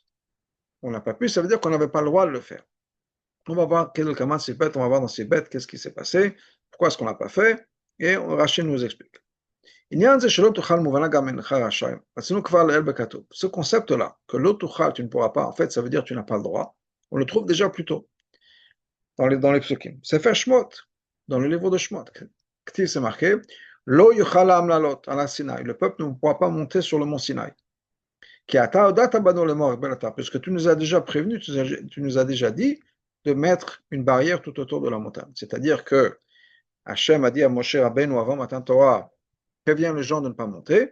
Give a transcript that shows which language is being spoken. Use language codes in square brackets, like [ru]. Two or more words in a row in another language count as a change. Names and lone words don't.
[fr] On n'a pas pu, ça veut dire qu'on n'avait pas le droit de le faire. On va voir quel comment c'est bête, on va voir dans ces bêtes qu'est-ce qui s'est passé, pourquoi est-ce qu'on l'a pas fait, et Rachid nous explique. Ce concept-là, que l'autuchal, tu ne pourras pas, en fait, ça veut dire que tu n'as pas le droit. On le trouve déjà plus tôt dans les psukim. C'est fait Shmot, dans le livre de Shmot. C'est marqué, [he] לא יוכל העם לעלות אל סיני. [fr] Le peuple ne pourra pas monter sur le mont Sinaï. Puisque tu nous as déjà prévenu, tu nous as déjà dit de mettre une barrière tout autour de la montagne. C'est-à-dire que Hachem a dit à Moshe Rabbeinu avant [he] מתן תורה, [fr] prévient les gens de ne pas monter.